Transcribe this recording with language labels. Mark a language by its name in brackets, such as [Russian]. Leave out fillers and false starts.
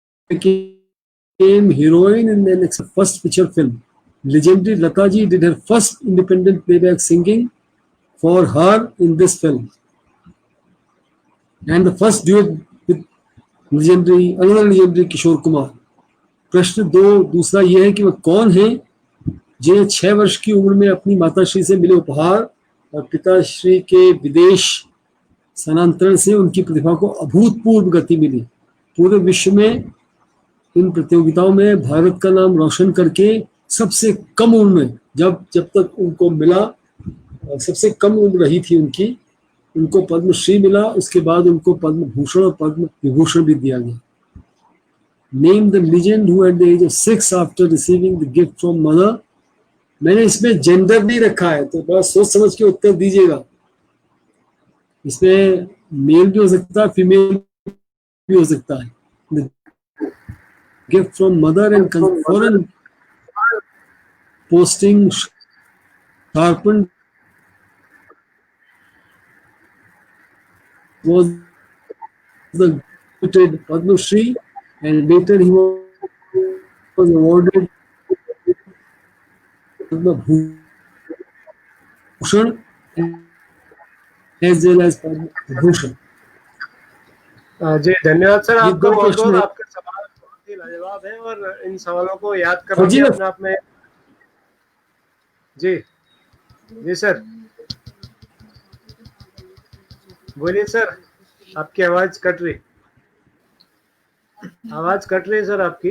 [English] Became heroine in the next first feature film. Legendary Lata ji did her first independent playback singing for her in this film, and the first duet with another legendary Kishore Kumar. [Hindi] प्रश्न 2 दूसरा यह है कि वह कौन है जिन्हें 6 वर्ष की उम्र में अपनी माताश्री से मिले उपहार और पिताश्री के विदेश स्थानांतरण से उनकी प्रतिभा को अभूतपूर्व गति मिली। पूरे विश्व में इन प्रतियोगिताओं में भारत का नाम रोशन करके सबसे कम उम्र में, जब तक उनको मिला, सबसे कम उम्र रही थी उनकी, उनको पद्मश्री मिला। उसके बाद उनको पद्म भूषण और पद्म विभूषण भी दिया गया। [English] Name the legend who at the age of 6 after receiving the gift from mother. [Hindi] मैंने इसमें जेंडर नहीं रखा है, तो बड़ा सोच समझ के उत्तर दीजिएगा। इसमें मेल भी हो सकता है, फीमेल भी हो सकता है। [English] Gift from mother and foreign posting sharpened was the Padma Shri, and later he was awarded Padma Bhushan as well as Padma Bhushan. [Hindi] जी धन्यवाद सर, आपका बहुत बहुत। आपके सवाल बहुत ही लाजवाब है और इन सवालों को याद करना अपने आप में। जी जी सर बोलिए सर, आपकी आवाज कट रही है सर आपकी।